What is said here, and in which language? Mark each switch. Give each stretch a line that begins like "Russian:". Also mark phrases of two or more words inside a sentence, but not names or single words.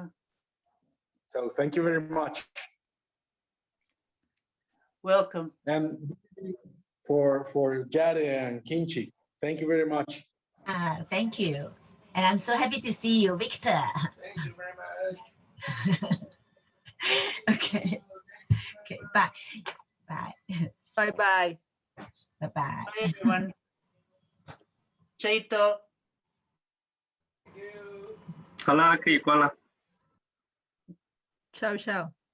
English: So thank you very much. Welcome. And for Jade and Kinchi, thank you very much. Thank you. And I'm so happy to see you, Victor. Thank you very much. Okay. Okay, bye. Bye. Bye-bye. Bye-bye. Bye, everyone. Chaito.
Chinese: 好了，可以关了。
Italian: Ciao, ciao.